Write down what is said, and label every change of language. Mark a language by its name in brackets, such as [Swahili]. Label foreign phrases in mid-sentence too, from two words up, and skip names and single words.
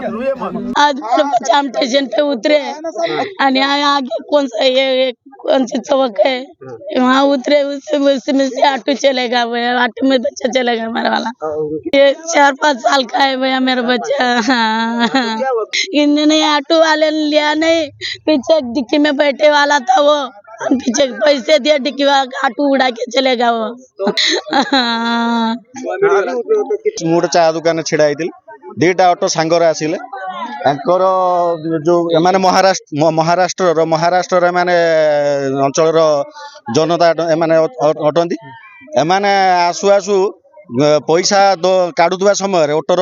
[Hindi] आज मेरे बच्चे हम स्टेशन पे उतरे और यहाँ आगे कौन सा ये कौन सी चौक है वहाँ उतरे उसमें से ऑटो चलेगा भैया ऑटो में बच्चा चलेगा हमारा वाला ये 4-5 साल का है भैया मेरा बच्चा इन्होंने ऑटो वाले ने लिया नहीं पीछे डिक्की में बैठे वाला था वो हम पीछे पैसे दिए डिक्की वाला ऑटो उड़ा के चलेगा वो [Odia] ମୁଁ ଗୋଟେ ଚା ଦୋକାନରେ ଛିଡ଼ା ହେଇଥିଲି ଦିଟା ଅଟୋ ସାଙ୍ଗରେ ଆସିଲେ ତାଙ୍କର ଯୋଉ ଏମାନେ ମହାରାଷ୍ଟ୍ରର ଏମାନେ ଅଞ୍ଚଳର ଜନତା ଏମାନେ ଅଟନ୍ତି ଏମାନେ ଆସୁ ଆସୁ ପଇସା କାଢୁଥିବା ସମୟରେ ଅଟୋର